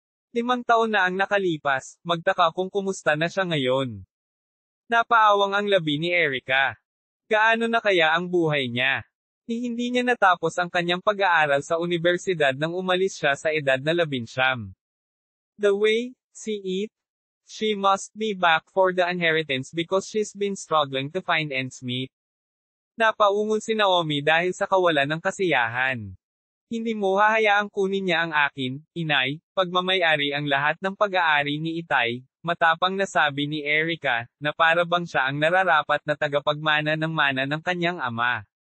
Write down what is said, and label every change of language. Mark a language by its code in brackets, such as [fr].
[tl] 5 taon na ang nakalipas, magtaka kung kumusta na siya ngayon. Napaawang ang labi ni Erica. Gaano na kaya ang buhay niya? Hindi niya natapos ang kanyang pag-aaral sa universidad nang umalis siya sa edad na 19. [en] The way she eat, she must be back for the inheritance because she's been struggling to find ends meet. [tl] Napaungol si Naomi dahil sa kawalan ng kasiyahan. Hindi mo hahayaang kunin niya ang akin, inay, pagmamayari ang lahat ng pag-aari ni Itay, matapang na sabi ni Erica, na para bang siya ang nararapat na tagapagmana ng mana ng kanyang ama.